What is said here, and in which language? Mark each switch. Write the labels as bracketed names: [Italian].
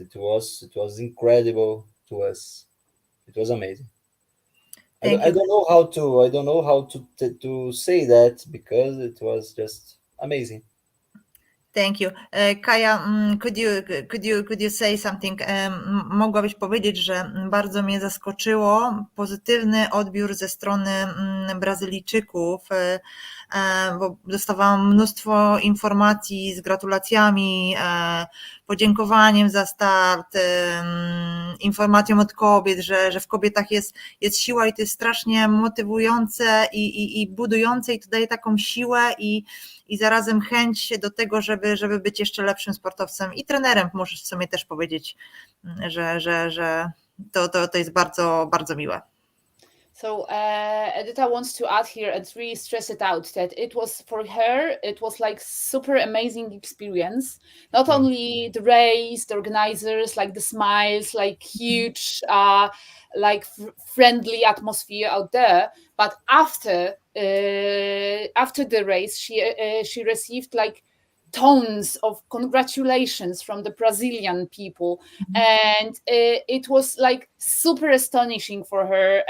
[English] It was incredible to us. It was amazing. Thank I you. don't know how to to say that because it was just amazing. Thank you. Kaja, could you say something? [Polish] Mogłabyś powiedzieć, że bardzo mnie zaskoczyło pozytywny odbiór ze strony Brazylijczyków, bo dostawałam mnóstwo informacji z gratulacjami, podziękowaniem za start, informacją od kobiet, że w kobietach jest siła i to jest strasznie motywujące i budujące i to daje taką siłę i zarazem chęć do tego, żeby być jeszcze lepszym sportowcem i trenerem. Możesz w sumie też powiedzieć, że to jest bardzo, bardzo miłe. [English] So Edyta wants to add here and really stress it out that it was for her, it was like super amazing experience. Not only the race, the organizers, like the smiles, like huge, like friendly atmosphere out there, but after the race, she received like tons of congratulations from the Brazilian people, and it was like super astonishing for her.